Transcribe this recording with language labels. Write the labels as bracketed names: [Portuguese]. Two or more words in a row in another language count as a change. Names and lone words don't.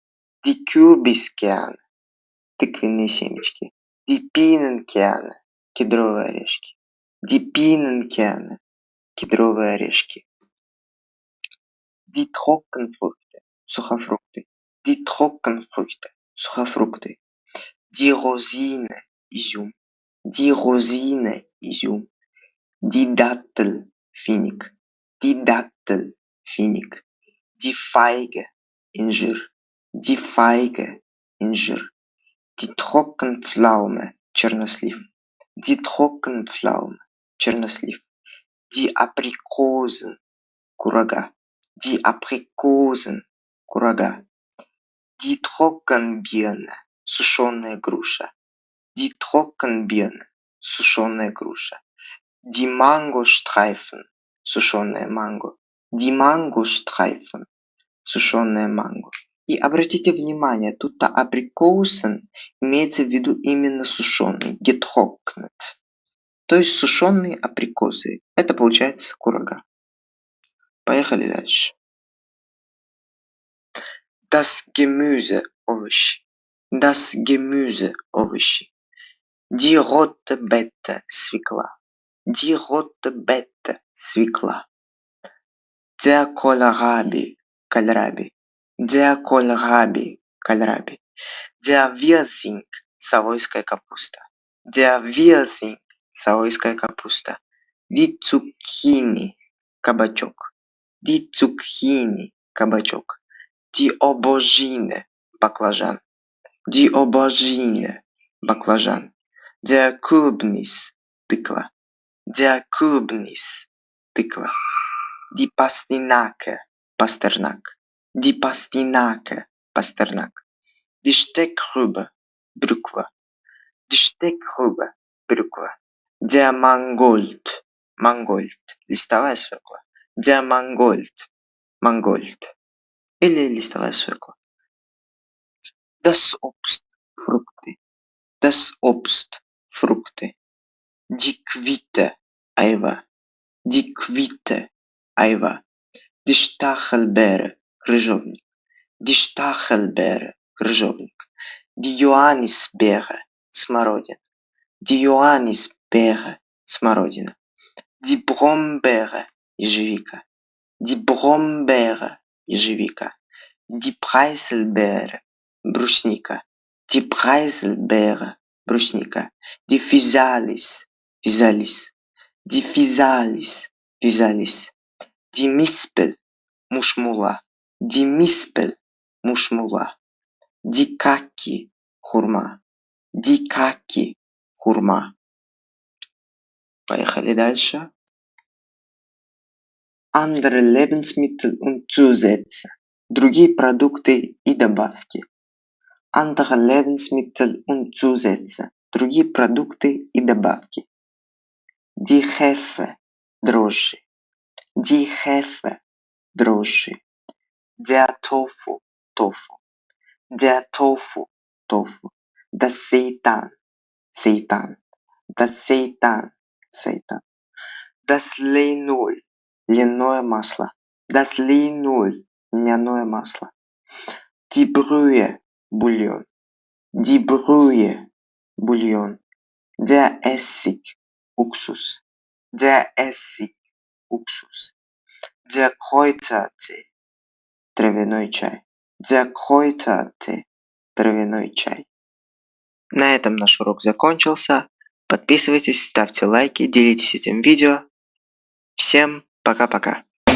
[German] Die Kürbiskerne. [Russian] Тыквенные семечки. [German] Die Pienenkerne. [Russian] Кедровые орешки. [German] Die Pienenkerne. [Russian] Кедровые орешки. [German] Die Trockenfrüchte. Сухофрукты. Die Trockenfrüchte. Сухофрукты. Die Rosine. Изюм. Die Rosine. Изюм. Die Dattel. Финик. Die Dattel. Финик. Die Feige. Инжир. Die Feige. Инжир. Die Trockenpflaume. Чернослив. Die Trockenpflaume. Чернослив. Die Aprikosen. Курага. Die Aprikosen. Курага. Die Trockenbirne. [Russian] Сушеная груша. [German] Die Trockenbirne. [Russian] Сушеная груша. [German] Die Mangostreifen. [Russian] Сушеная манго. [German] Die Mangostreifen. [Russian] Сушеная манго. И обратите внимание, тут-то Aprikosen имеется в виду именно сушеный. [German] Getrocknet. [Russian] То есть сушеные априкосы. Это получается курага. Поехали дальше. [German] Das Gemüse. Овощи. Das Gemüse. Овощи. Die rote Beete. Свекла. Die rote Beete. Свекла. Der Kohlrabi. Кальраби. Der Kohlrabi. Кальраби. Der Wirsing. [Russian] Савойская капуста. [German] Der Wirsing. [Russian] Савойская капуста. [German] Die Zucchini. Кабачок. Die Zucchini. Кабачок. Die Aubergine. Баклажан. Die Aubergine. Баклажан. Der Kürbis. Тыква. Der Kürbis. Тыква. Die Pastinake. Пастернак. Die Pastinake. Пастернак. Die Steckrübe. Брюква. Die Steckrübe. Брюква. Der Mangold. [Russian] Мангольд. Листовая свекла. [German] Der Mangold. [Russian] Мангольд. Или листовая свекла. [German] Das Obst. Фрукты. Das Obst. Фрукты. Die Quitte. Айва. Die Quitte. Айва. Die Stachelbeere. Крыжовник. Die Stachelbeere. Крыжовник. Die Johannisbeere. Смородина. Die Johannisbeere. Смородина. Die Brombeere. Ежевика. Die Brombeere. Ежевика. Die Preiselbeere. Брусника. Die Preiselbeere, брусника. Die Physalis, Physalis. Die Physalis, Physalis. Die Mispel, мушмула. Die Mispel, мушмула. Die Kaki, хурма. Die Kaki, хурма. [Russian] Поехали дальше. [German] Andere Lebensmittel und Zusätze. [Russian] Другие продукты и добавки. [German] Andere Lebensmittel und Zusätze. [Russian] Другие продукты и добавки. [German] Die Hefe, дрожжи. Die Hefe, дрожжи. Der Tofu, Tofu. Der Tofu, Tofu. Das Seitan, Seitan. Das Seitan, Seitan. Das Linol, [Russian] льняное масло. [German] Das Linol, [Russian] льняное масло. [German] Die Brühe, бульон. Die Brühe, бульон. Der Essig, Уксус. Der Essig, Уксус. Der Kräutertee, [Russian] травяной чай. [German] Der Kräutertee, [Russian] травяной чай. На этом наш урок закончился. Подписывайтесь, ставьте лайки, делитесь этим видео. Всем пока-пока.